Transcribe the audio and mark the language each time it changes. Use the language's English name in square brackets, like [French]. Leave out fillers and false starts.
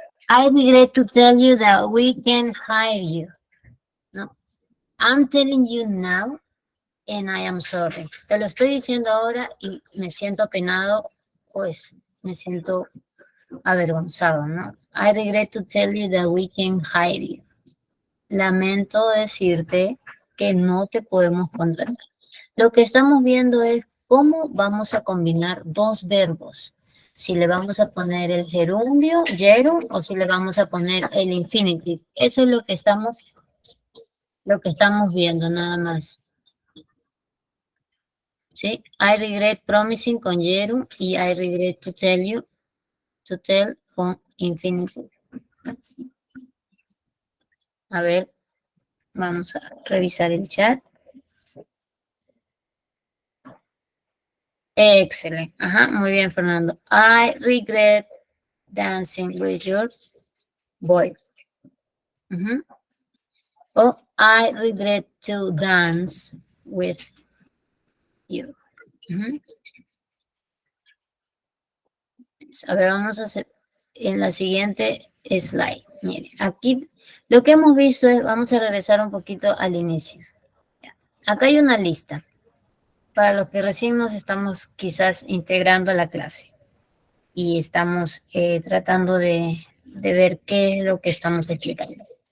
[English] I regret to tell you that we can hire you. No. I'm telling you now and I am sorry. [Spanish] Te lo estoy diciendo ahora y me siento apenado, pues me siento avergonzado, ¿no? [English] I regret to tell you that we can hire you. [Spanish] Lamento decirte que no te podemos contratar. Lo que estamos viendo es cómo vamos a combinar dos verbos. Si le vamos a poner el gerundio, gerund, o si le vamos a poner el infinitive. Eso es lo que estamos viendo nada más. [English] ¿Sí? I regret promising [Spanish] con gerund y [English] I regret to tell con infinitive. [Spanish] A ver, vamos a revisar el chat. Excelente. Ajá, muy bien, Fernando. [English] I regret dancing with your boy. O I regret to dance with you. [Spanish] A ver, vamos a hacer en la siguiente slide. Miren, aquí lo que hemos visto es, vamos a regresar un poquito al inicio. Acá hay una lista para los que recién nos estamos quizás integrando a la clase y estamos tratando de ver qué es lo que estamos explicando.